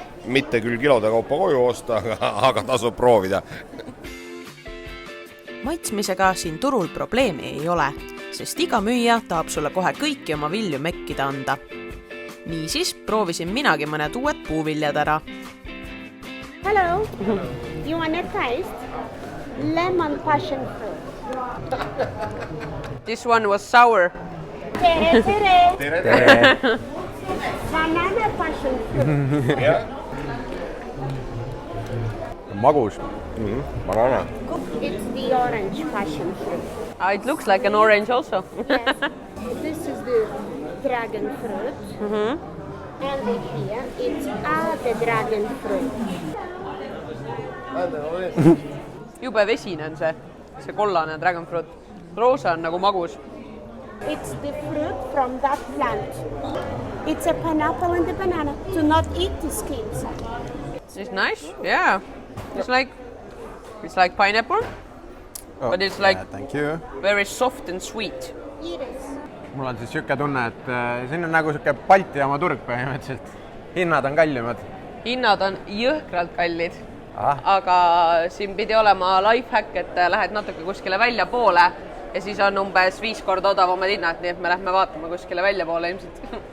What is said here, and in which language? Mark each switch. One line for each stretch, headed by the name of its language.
Estonian: Mitte küll kilode kaupa koju osta, aga tasub proovida. Maitsmisega siin turul probleemi ei ole, sest iga müüja tahab sulle kohe kõiki oma vilju mekkida anda. Niisiis proovisin minagi mõned uued puuviljad ära.
English: Hello. You want to taste lemon passion fruit? This one was sour.
Estonian: Tere, tere. Tere!
English: Banana passion fruit.
Estonian: Magus.
English: Banana. It's the orange passion fruit. It looks like an orange also. Yes. This is the dragon fruit. And here it's the dragon fruit.
Estonian: Jube vesine on see kollane dragon fruit. Roosa on nagu magus.
English: It's the fruit from that plant. It's a pineapple and the banana. Do not eat the skins. It's nice, yeah. It's like pineapple, but it's like Thank you. very soft and sweet. Eat it.
Estonian: Mul on siis siuke tunne, et siin on nagu siuke Balti jaama turg põhimõtteliselt. Hinnad on kallimad. Hinnad on jõhkralt kallid, Aga siin pidi olema lifehack, et lähed natuke kuskile välja poole ja siis on umbes 5 korda odavamad hinnad, nii et me lähme vaatama kuskile välja poole ilmselt.